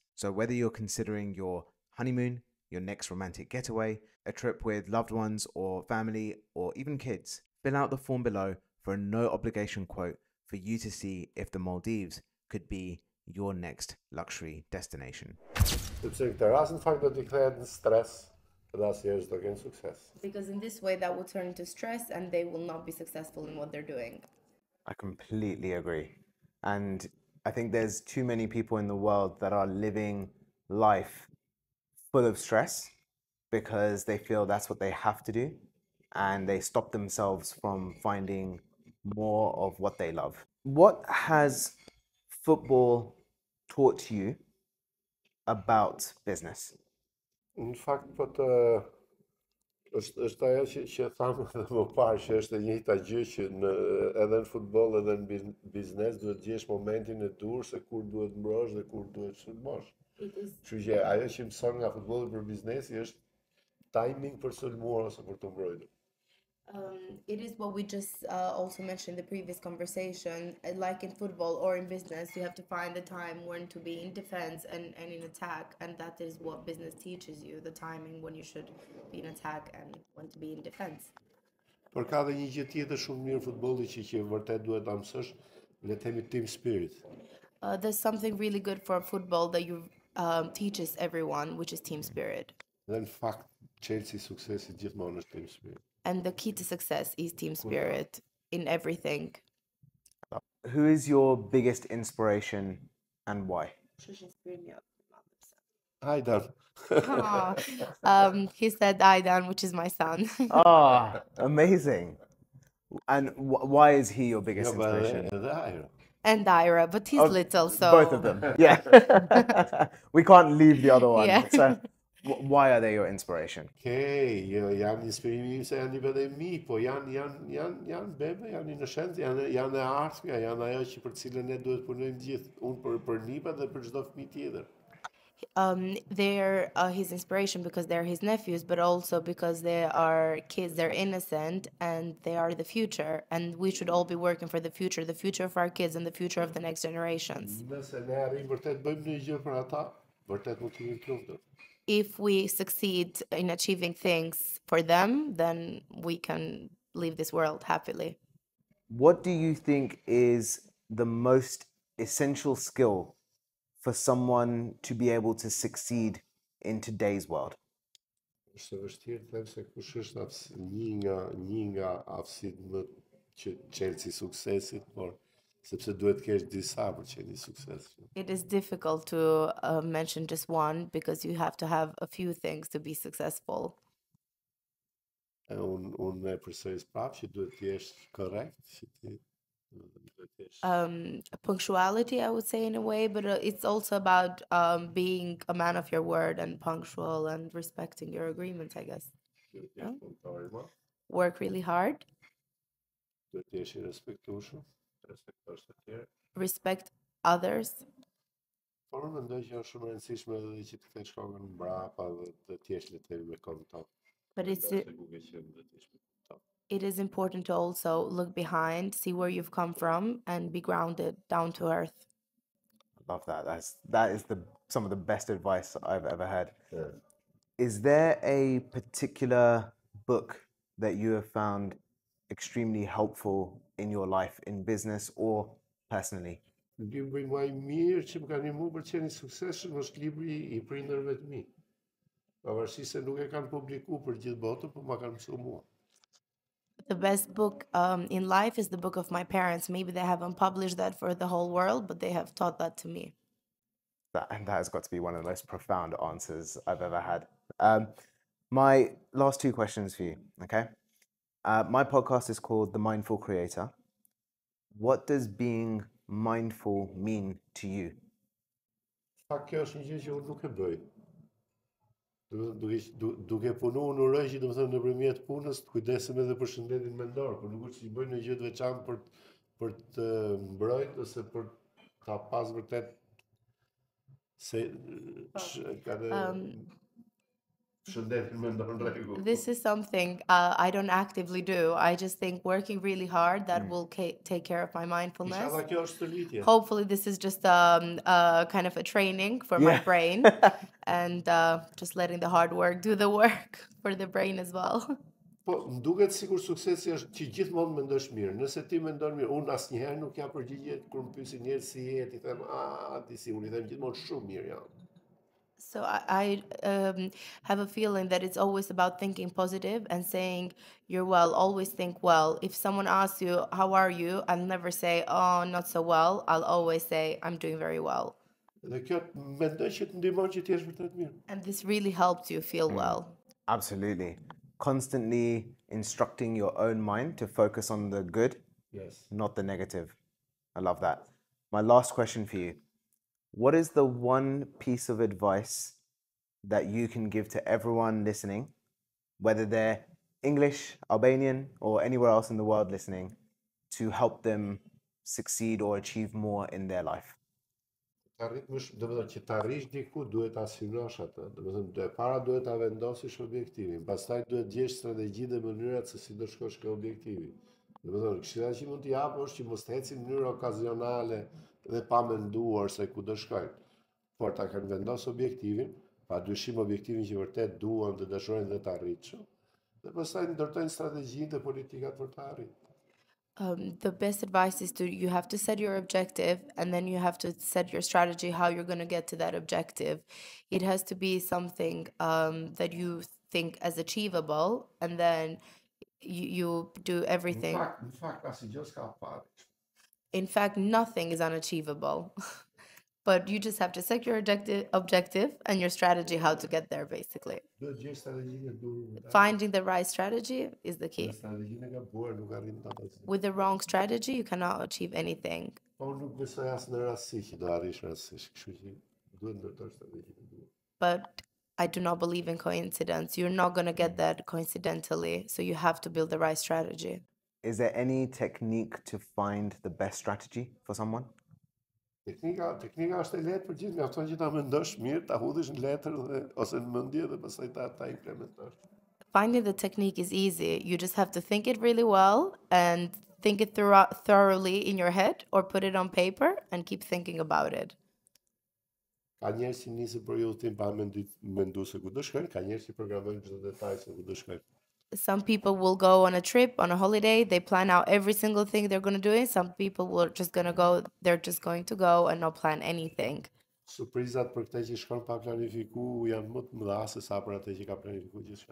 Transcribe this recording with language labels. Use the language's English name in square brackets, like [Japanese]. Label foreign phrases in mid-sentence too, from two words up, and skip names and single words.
[English] So whether you're considering your honeymoon, your next romantic getaway, a trip with loved ones or family, or even kids, fill out the form below for a no obligation quote for you to see if the Maldives could be your next luxury destination. [Albanian] Sepse në këtë rast në fakt do t'i kthehet në stres dhe asnjëherë s'do kenë sukses. [English] Because in this way, that will turn into stress and they will not be successful in what they're doing. I completely agree. And I think there's too many people in the world that are living life full of stress because they feel that's what they have to do and they stop themselves from finding more of what they love. What has football taught you about business? [Albanian] Në fakt po të është ajo që thamë edhe më parë që është e njëjta gjë që edhe në futboll edhe në biznes duhet gjesh momentin e dur se kur duhet mbrosh dhe kur duhet sulmosh. Kështu që ajo që mëson nga futbolli për biznesi është timing për sulmuar ose për të mbrojtur. [English] It is what we just also mentioned in the previous conversation. Like in football or in business, you have to find the time when to be in defense and in attack. And that is what business teaches you, the timing when you should be in attack and when to be in defense. [Albanian] Por ka dhe një gjë tjetër shumë mirë futbolli që vërtet duhet ta mësosh, le të themi [English] team spirit. There's something really good for football that you teaches everyone, which is team spirit. [Albanian] Dhe në fakt, Chelsea suksesi gjithmonë është [English] team spirit. And the key to success is team spirit in everything. Who is your biggest inspiration and why? Hajdan. He said Aidan, which is my son. Ah, amazing. And why is he your biggest inspiration? And Ira, but he's little, so... Both of them, yeah. We can't leave the other one. Yeah. So, why are they your inspiration? [Albanian] Okay, janë inspirimi im se janë një vete mi, po janë bebe, janë inocencë, janë e ardhmja, janë ajo që për cilën ne duhet punojmë gjithë, unë për nipa dhe për çdo fëmijë tjetër. [English] They're his inspiration because they're his nephews, but also because they are kids, they're innocent, and they are the future. And we should all be working for the future of our kids and the future of the next generations. [Albanian] Nëse ne arrijmë vërtet bëjmë një gjë për ata, vërtet mund të jemi të lumtur. [English] if we succeed in achieving things for them, then we can leave this world happily. What do you think is the most essential skill for someone to be able to succeed in today's world? [Albanian] Është e vështirë të them se kush është një nga aftësitë më që çelësi suksesit, por sepse duhet të kesh disa për qenë një sukses. [English] It is difficult to mention just one because you have to have a few things to be successful. [Albanian] Unë e përsëris prapë që duhet të jesh korrekt, që ti duhet të jesh [English] Punctuality, I would say, in a way, but it's also about being a man of your word and punctual and respecting your agreements, I guess. [Albanian] duhet të jesh punëtor i madh, [English] Work really hard, [Albanian] duhet të jesh i respektueshëm, respektosh të tjerë. [English] respect others, [Albanian] Por unë mendoj që është shumë e rëndësishme edhe që të kesh kokën mbrapa dhe të t'jesh le të themi me kohën tonë. [English] but [Albanian] Se ku ke qenë dhe t'jesh me kohën tonë. [English] it is important to also look behind, see where you've come from, and be grounded, down to earth. I love that. That is some of the best advice I've ever had. Yeah. Is there a particular book that you have found extremely helpful in your life, in business or personally? [Albanian] Libri më i mirë që më ka ndihmuar për të qenë i suksesshëm është libri i prindërve të mi. Pavarësisht se nuk e kanë publikuar për gjithë botën, por ma kanë mësuar mua. [English] The best book in life is the book of my parents. Maybe they haven't published that for the whole world, but they have taught that to me. And that has got to be one of the most profound answers I've ever had. My last two questions for you, okay? My podcast is called The Mindful Creator. What does being mindful mean to you? [Albanian] Fakt kjo është një gjë që unë nuk e bëj. Duke punuar në uroj që domethënë nëpërmjet punës të kujdesem edhe për shëndetin mendor, por nuk është që bëj një gjë të veçantë për të mbrojtur ose për ta pas vërtet se ka shëndetin mendor në rregull. [English] This is something I don't actively do. I just think working really hard that will take care of my mindfulness. [Albanian] Inshallah kjo është stërvitje. [English] Hopefully this is just kind of a training for my brain and just letting the hard work do the work for the brain as well. [Albanian] Po, më duket sikur suksesi është që gjithmonë mendosh mirë. Nëse ti mendon mirë, unë asnjëherë nuk jap përgjigje kur më pyesin njerëz si je, i them, ti si, unë i them gjithmonë shumë mirë jam. [English] So I have a feeling that it's always about thinking positive and saying you're well. Always think well. If someone asks you, how are you? I'll never say, oh, not so well. I'll always say, I'm doing very well. [Albanian] Dhe kjo mendoj që të ndihmon që ti jesh vërtet mirë. [English] And this really helps you feel well. Absolutely. Constantly instructing your own mind to focus on the good, Yes. not the negative. I love that. My last question for you. What is the one piece of advice that you can give to everyone listening, whether they're English, Albanian, or anywhere else in the world listening, to help them succeed or achieve more in their life? [Albanian] Domethënë që të arrish diku duhet ta synosh atë. Domethënë para duhet ta vendosësh objektivin, pastaj duhet gjesh strategji dhe mënyrat se si do shkosh ke objektivi. Domethënë këshilla që mund t'i jap është që mos të eci në mënyrë okazionale dhe pa menduar se ku do shkojnë. Por ta kanë vendosur objektivin, padyshim objektivin që vërtet duan dhe dëshirojnë dhe ta arritshëm. Dhe pastaj ndërtojnë strategjinë dhe politikat për ta arritur. [English] The best advice is you have to set your objective and then you have to set your strategy how you're going to get to that objective. It has to be something that you think as achievable and then you do everything. [Albanian] Në fakt asgjë s'ka parë. [English] In fact, nothing is unachievable. But you just have to set your objective and your strategy how to get there, basically. [Albanian] Duhet gjesh strategjinë e duhur. [English] Finding the right strategy is the key. [Albanian] Strategjinë e gabuar nuk arrin ta bësh. [English] With the wrong strategy, you cannot achieve anything. [Albanian] Po nuk besoj as në rastësi që do arrish rastësisht, kështu që duhet ndërtosh strategjinë e duhur. [English] But I do not believe in coincidence. You're not going to get that coincidentally, so you have to build the right strategy. Is there any technique to find the best strategy for someone? [Albanian] Teknika është e lehtë për gjithë, mjafton që ta mendosh mirë, ta hudhësh në letër dhe ose në mendje dhe pastaj ta implementosh. [English] Finding the technique is easy. You just have to think it really well and think it thoroughly in your head or put it on paper and keep thinking about it. [Albanian] Ka njerëz që nisën për udhëtim pa mendu se ku do shkojnë, ka njerëz që programojnë çdo detaj se ku do shkojnë. [English] Some people will go on a trip, on a holiday, they plan out every single thing they're going to do it. Some people will just going to go, they're just going to go and not plan anything. [Albanian] Surprizat për këtë që shkon pa planifiku janë më të mëdha se sa për atë që ka planifikuar gjithçka.